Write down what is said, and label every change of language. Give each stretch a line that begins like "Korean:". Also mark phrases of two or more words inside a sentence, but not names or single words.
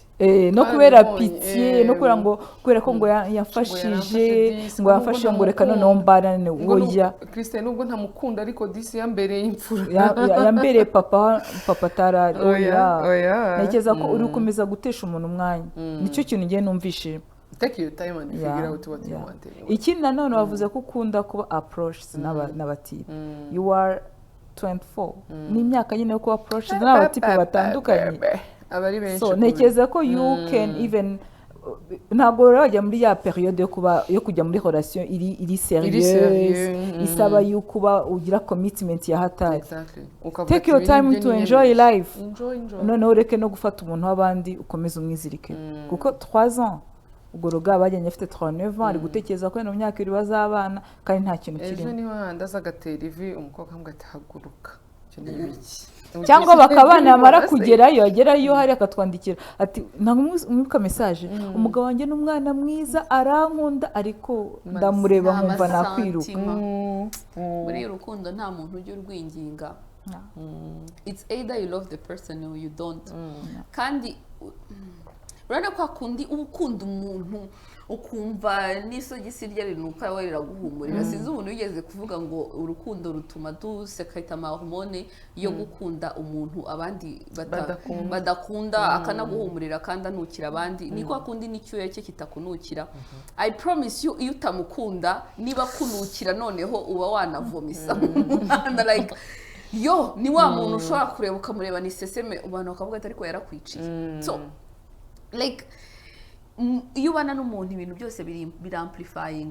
Kinyarwanda: no kubera pitiye, no kubera ko ngo yafashije ngo yafashe ngo reka noneho mbarane woya Christian, nubwo ntamukunda ariko disi yambereye imfura, yambereye papa tarari. Oya ntekereza ko uri gukomeza gutesha umuntu umwanya, nicyo kintu ngiye numvishije.
English: Take your time and figure out what you want.
Kinyarwanda: Ikindi nanone bavuze ko ukunda kuba approached n'abatipe,
English: you are 24
Kinyarwanda: ni imyaka nyine yo kuba approached n'abatipe batandukanye, abari benshi. So ntekereza ko
English: you can even
Kinyarwanda: ntabwo rajya muri ya periode yo kujya muri relation iri serieuse, isaba yo kuba ugira commitment ya hatari.
English: Take your time to enjoy life,
Kinyarwanda: noneho ureke no gufata umuntu w'abandi ukomeze umwizirike, kuko 3 ans ubwo ruga bajyanye afite 39 ans ari gutekereza ko no myaka iri bazabana kandi nta kintu kirimo. Ejo niho handaza gatera ivi umukobwa ambwa ati haguruka, cyo ni ibiki, cyangwa bakabana amara kugerayo agerayo hari akatwandikira ati ntamwuka message, umugabo wanjye n'umwana mwiza arankunda ariko ndamureba nkumva nakwiruka. Muri urukundo nta muntu ujya urwinginga,
English: it's either you love the person or you don't.
Kinyarwanda: Kandi urana kwa kundi ukunda umuntu ukumva n'isogisi rya rinuka we riraguhumurira. Sinzi umuntu wigeze kuvuga ngo urukundo rutuma dusekata amahormone yo gukunda umuntu abandi badakunda, akanaguhumurira kandi anukira abandi. Ni kwa kundi n'icyo yake kitakunukira.
English: I promise you,
Kinyarwanda: iyo utamukunda niba kunukira noneho uba wanavomisa. Like yo ni wa muntu ushobora kureba ukamureba ni seseme abantu bakavuga ati ariko yarakwiciye.
English: So like
Kinyarwanda: iyo ubana n'umuntu ibintu byose biramplifying.